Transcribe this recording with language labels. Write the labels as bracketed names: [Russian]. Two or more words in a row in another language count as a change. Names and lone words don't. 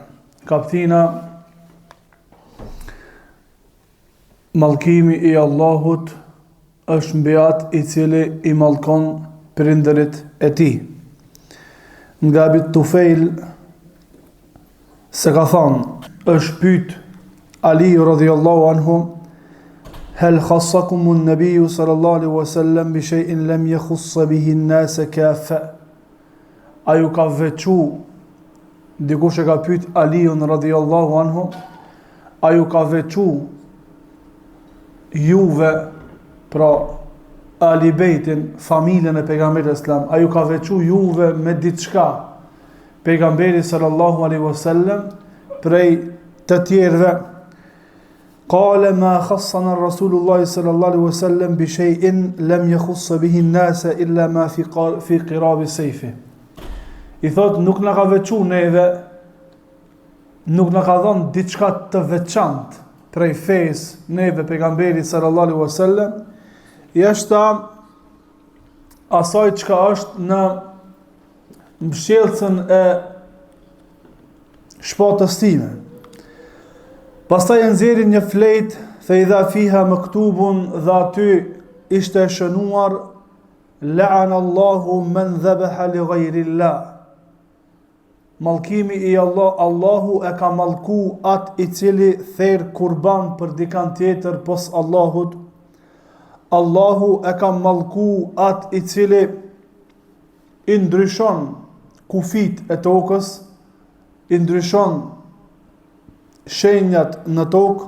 [Albanian] Kapitulla Mallkimi i Allahut është mbi atë i cili i mallkon prindërit e tij. Nga Abi Tufail se ka thënë, është pyet Ali [Arabic] رضي الله عنه هل خصكم النبي صلى الله عليه وسلم بشيء لم يخص به الناس كافة? [Albanian] A ju ka veçu, dikush e ka pyet Aliun [Arabic] رضي الله عنه, [Albanian] a ju ka veçu juve, pra Ali Bejtin, familjen e pejgamberit islam, a ju ka veçu juve me diçka pejgamberi [Arabic] صلى الله عليه وسلم [Albanian] prej të tjerëve? [Arabic] قال ما خصنا رسول الله صلى الله عليه وسلم بشيء لم يخص به الناس إلا ما في قراب السيف. [Albanian] I thot, nuk na ka veçu neve, nuk na ka dhënë diçka të veçantë prej fesë neve pejgamberi [Arabic] صلى الله عليه وسلم, [Albanian] jashta asaj çka është në mbështjellësën e shpatës time. Pastaj e nxjerrin një fletë, [Arabic] فإذا فيها مكتوب, [Albanian] dhe aty ishte shënuar [Arabic] لعن الله من ذبح لغير الله. [Albanian] Mallkimi i Allahu e ka mallku atë i cili therr kurban për dikant tjetër pos Allahut. Allahu e ka mallku atë i cili i ndryshon kufit e tokës, i ndryshon shenjat në tokë.